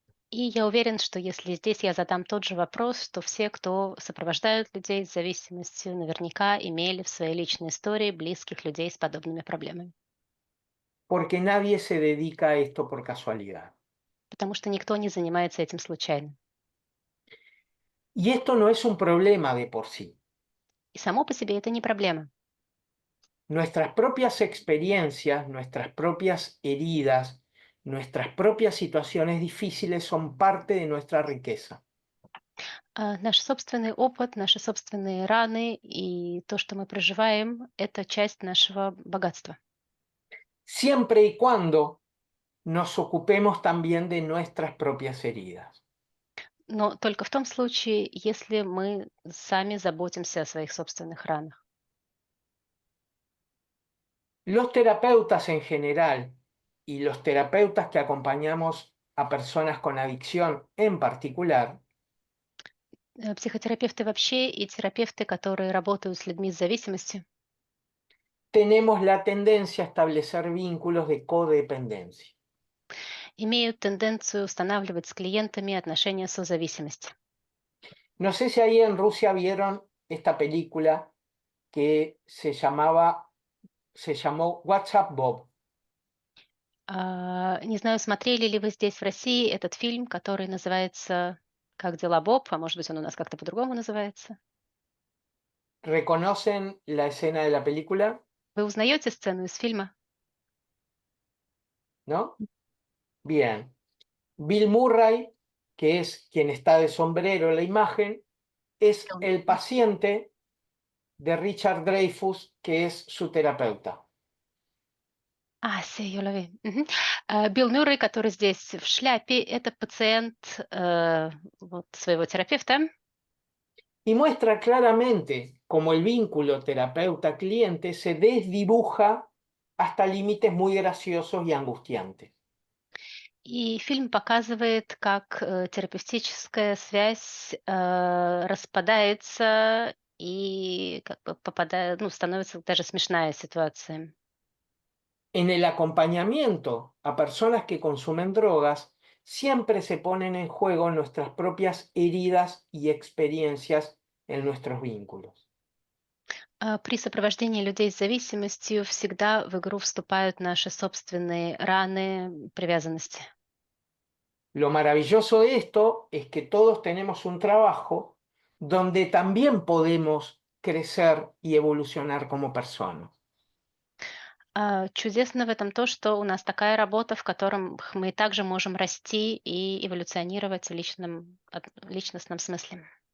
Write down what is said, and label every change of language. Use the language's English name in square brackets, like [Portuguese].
[Russian] И я уверен, что если здесь я задам тот же вопрос, то все, кто сопровождают людей с зависимостью, наверняка имели в своей личной истории близких людей с подобными проблемами. [Spanish] Porque nadie se dedica a esto por casualidad. [Russian] Потому что никто не занимается этим случайно. [Spanish] Y esto no es un problema de por sí. [Russian] И само по себе это не проблема. [Spanish] Nuestras propias experiencias, nuestras propias heridas, nuestras propias situaciones difíciles son parte de nuestra riqueza. [Russian] Наш собственный опыт, наши собственные раны и то, что мы проживаем, это часть нашего богатства. [Spanish] Siempre y cuando nos ocupemos también de nuestras propias heridas. [Russian] Но только в том случае, если мы сами заботимся о своих собственных ранах. [Spanish] Los terapeutas en general y los terapeutas que acompañamos a personas con adicción en particular, [Russian] Психотерапевты вообще и терапевты, которые работают с людьми с зависимостью, [Spanish] tenemos la tendencia a establecer vínculos de codependencia. [Russian] имеют тенденцию устанавливать с клиентами отношения созависимости. [Spanish] No sé si ahí en Rusia vieron esta película que se llamó WhatsApp Bob. [Russian] Не знаю, смотрели ли вы здесь в России этот фильм, который называется «Как дела, Боб?», а может быть, он у нас как-то по-другому называется. [Spanish] ¿Reconocen la escena de la película? [Russian] Вы узнаете сцену из фильма? [Spanish] ¿No? Bien. Bill Murray, que es quien está de sombrero en la imagen, es el paciente de Richard Dreyfuss, que es su terapeuta. Сей Юлови. [Russian] Билл Мюррей, который здесь в шляпе, это пациент вот своего терапевта. [Spanish] Y muestra claramente cómo el vínculo terapeuta-cliente se desdibuja hasta límites muy graciosos y angustiantes. [Russian] И фильм показывает, как терапевтическая связь распадается и как бы попадает, ну, становится даже смешная ситуация. [Spanish] En el acompañamiento a personas que consumen drogas, siempre se ponen en juego nuestras propias heridas y experiencias en nuestros vínculos. [Russian] При сопровождении людей с зависимостью всегда в игру вступают наши собственные раны, привязанности. [Spanish] Lo maravilloso de esto es que todos tenemos un trabajo donde también podemos crecer y evolucionar como personas. [Russian] Чудесно в этом то, что у нас такая работа, в котором мы также можем расти и эволюционировать в личностном смысле.